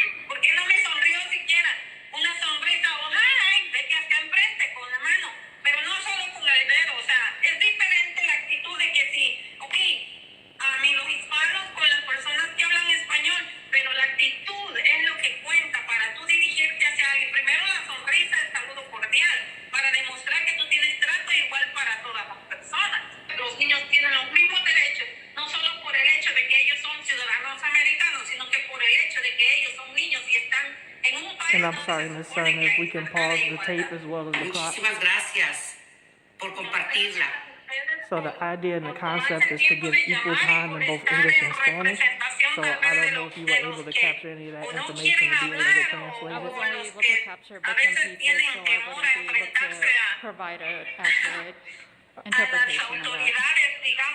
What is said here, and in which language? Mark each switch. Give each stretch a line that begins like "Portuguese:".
Spanish: porque no me sonrió siquiera una sonrisa o ay, vete hasta enfrente con la mano, pero no solo con el dedo, o sea, es diferente la actitud de que sí, ok, a mí los hispanos con las personas que hablan español, pero la actitud es lo que cuenta para tú dirigirte hacia alguien. Primero la sonrisa, el saludo cordial, para demostrar que tú tienes trato igual para todas las personas. Los niños tienen los mismos derechos, no solo por el hecho de que ellos son ciudadanos americanos, sino que por el hecho de que ellos son niños y están en un país.
English: And I'm sorry, Ms. Cerna, if we can pause the tape as well as the clock.
Spanish: Muchísimas gracias por compartirla.
English: So the idea and the concept is to give equal time in both English and Spanish. So I don't know if you were able to capture any of that information to be able to translate I was it. only able to capture bits and pieces, so I wouldn't be able to provide an accurate interpretation of that.